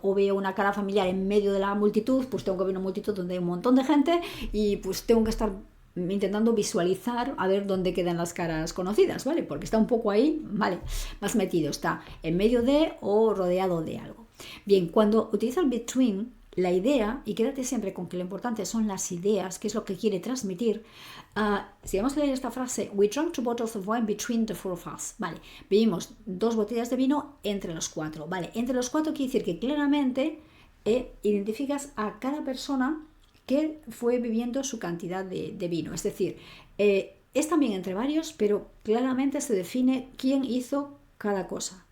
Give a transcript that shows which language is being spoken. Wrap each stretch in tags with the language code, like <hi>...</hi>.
<es>O veo una cara familiar en medio de la multitud, pues tengo que ver una multitud donde hay un montón de gente y pues tengo que estar intentando visualizar a ver dónde quedan las caras conocidas, ¿vale? Porque está un poco ahí, ¿vale? Más metido, está en medio de o rodeado de algo. Bien, cuando utilizo el between, la idea, y quédate siempre con que lo importante son las ideas, que es lo que quiere transmitir. Si vamos a leer esta frase,</es> <en>we drank 2 bottles of wine between the 4 of us.</en> <es>Vale, bebimos 2 botellas de vino entre los 4. Vale, entre los 4 quiere decir que claramente identificas a cada persona que fue bebiendo su cantidad de vino. Es decir, es también entre varios, pero claramente se define quién hizo cada cosa.</es>